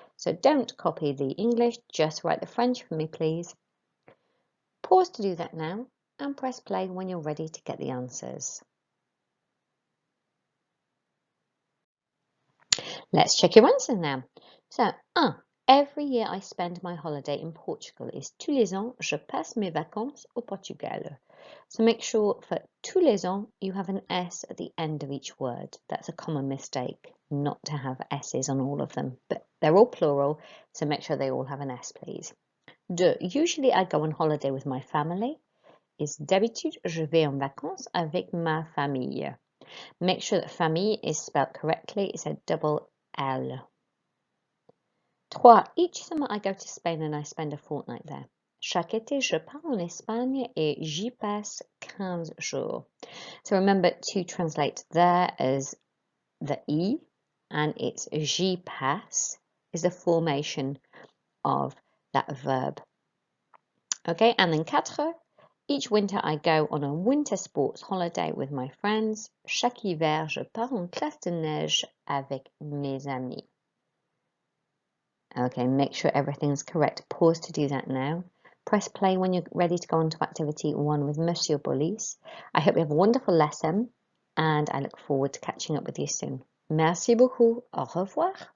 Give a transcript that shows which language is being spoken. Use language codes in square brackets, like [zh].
[en] So don't copy the English, just write the French for me, please. Pause to do that now, and press play when you're ready to get the answers. Let's check your answers now. So, 1. Every year I spend my holiday in Portugal. [fr] Is tous les ans, je passe mes vacances au Portugal. [en] So make sure for [fr] tous les ans [en] you have an S at the end of each word. That's a common mistake, not to have S's on all of them. But they're all plural, so make sure they all have an S, please. 2. Usually I go on holiday with my family. [fr] Is d'habitude je vais en vacances avec ma famille. [en] Make sure that famille is spelled correctly. It's a double L. 3. Each summer I go to Spain and I spend a fortnight there. [fr] Chaque été, je pars en Espagne et j'y passe 15 jours. [en] So remember to translate there as the E, and it's [fr] j'y passe [en] is the formation of that verb. Okay, and then 4. Each winter I go on a winter sports holiday with my friends. [fr] Chaque hiver, je pars en classe de neige avec mes amis. [en] Okay, make sure everything's correct. Pause to do that now. Press play when you're ready to go on to activity 1 with Monsieur Bolis. I hope you have a wonderful lesson and I look forward to catching up with you soon. [fr] Merci beaucoup. Au revoir.